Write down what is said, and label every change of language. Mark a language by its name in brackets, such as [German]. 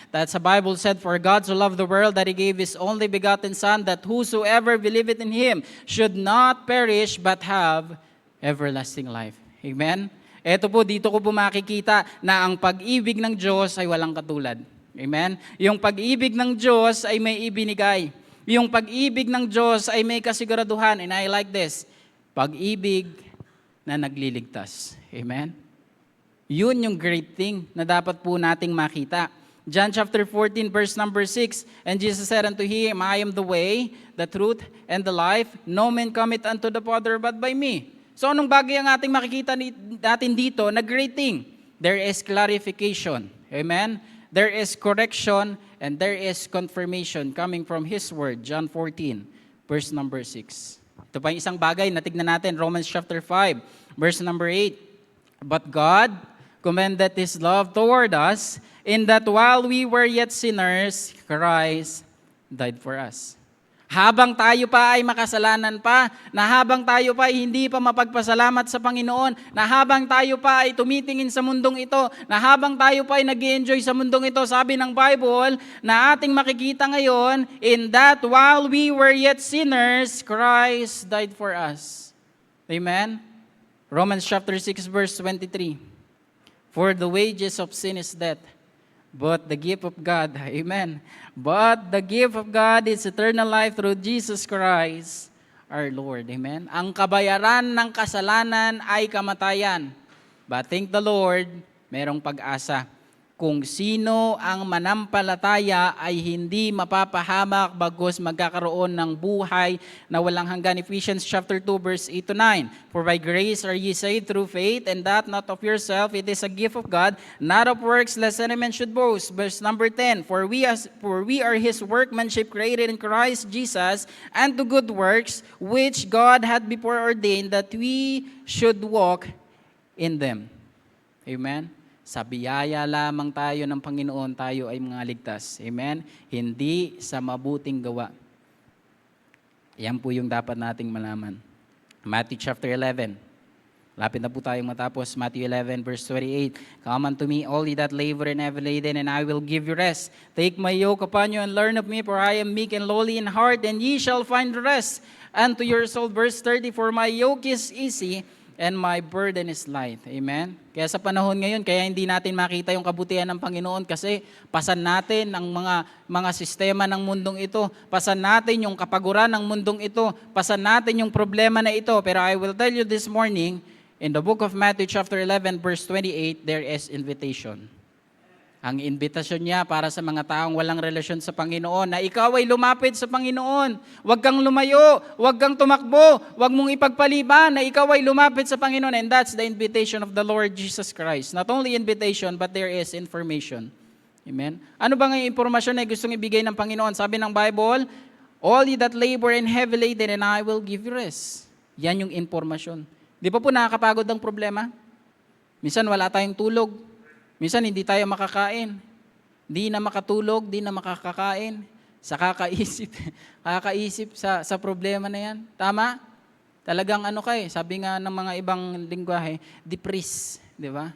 [English] That's the Bible said, for God so loved the world that He gave His only begotten Son, that whosoever believeth in Him should not perish but have everlasting life. Amen? [Filipino] Ito po, dito ko po makikita na ang pag-ibig ng Diyos ay walang katulad. Amen? Yung pag-ibig ng Diyos ay may ibinigay. Yung pag-ibig ng Diyos ay may kasiguraduhan. [English] And I like this. [Filipino] Pag-ibig na nagliligtas. [English] Amen? Yun yung great thing na dapat po nating makita. John chapter 14 verse number 6, and Jesus said unto him, I am the way, the truth, and the life. No man cometh unto the Father but by me. [Filipino] So anong bagay ang ating makikita natin dito na great thing? [English] There is clarification. Amen? There is correction and there is confirmation coming from His Word. [Filipino] John 14 verse number 6. Ito pa yung isang bagay na tignan natin, Romans chapter 5 verse number 8. [English] But God commended His love toward us in that while we were yet sinners, Christ died for us. [Filipino] Habang tayo pa ay makasalanan pa, na habang tayo pa ay hindi pa mapagpasalamat sa Panginoon, na habang tayo pa ay tumitingin sa mundong ito, na habang tayo pa ay nag-enjoy sa mundong ito, sabi ng Bible, na ating makikita ngayon, [English] in that while we were yet sinners, Christ died for us. Amen? Romans chapter 6 verse 23. For the wages of sin is death, but the gift of God, amen. But the gift of God is eternal life through Jesus Christ, our Lord, amen. [Filipino] Ang kabayaran ng kasalanan ay kamatayan. [English] But thank the Lord, [Filipino] merong pag-asa. Kung sino ang manampalataya ay hindi mapapahamak bagkus magkakaroon ng buhay na walang hanggan. [English] Ephesians chapter 2 verse 8 to 9. For by grace are ye saved through faith, and that not of yourself, it is a gift of God, not of works, lest any man should boast. Verse number 10. For we are His workmanship, created in Christ Jesus unto good works, which God had before ordained that we should walk in them. Amen. [Filipino] Sa biyaya lamang tayo ng Panginoon, tayo ay mga ligtas. Amen? Hindi sa mabuting gawa. Yan po yung dapat nating malaman. Matthew chapter 11. Lapit na po tayong matapos. [English] Matthew 11 verse 28. Come unto me, all ye that labor and heavy laden, and I will give you rest. Take my yoke upon you and learn of me, for I am meek and lowly in heart, and ye shall find rest unto your soul. Verse 30, for my yoke is easy, and my burden is light. Amen? [Filipino] Kaya sa panahon ngayon, kaya hindi natin makita yung kabutihan ng Panginoon kasi pasan natin ang mga sistema ng mundong ito. Pasan natin yung kapaguran ng mundong ito. Pasan natin yung problema na ito. [English] Pero I will tell you this morning, in the book of Matthew chapter 11 verse 28, there is invitation. [Filipino] Ang invitasyon niya para sa mga taong walang relasyon sa Panginoon, na ikaw ay lumapit sa Panginoon. Huwag kang lumayo, huwag kang tumakbo, huwag mong ipagpaliban na ikaw ay lumapit sa Panginoon. [English] And that's the invitation of the Lord Jesus Christ. Not only invitation, but there is information. Amen? [Filipino] Ano ba ang impormasyon na gustong ibigay ng Panginoon? Sabi ng Bible, [English] all ye that labor and heavy laden, and I will give you rest. [Filipino] Yan yung impormasyon. Di pa po nakakapagod ang problema? Minsan wala tayong tulog. Minsan hindi tayo makakain. Di na makatulog, di na makakakain. sa kakaisip, kakaisip sa problema na yan. Tama? Talagang ano ka sabi nga ng mga ibang lingwahe, depressed. Di ba?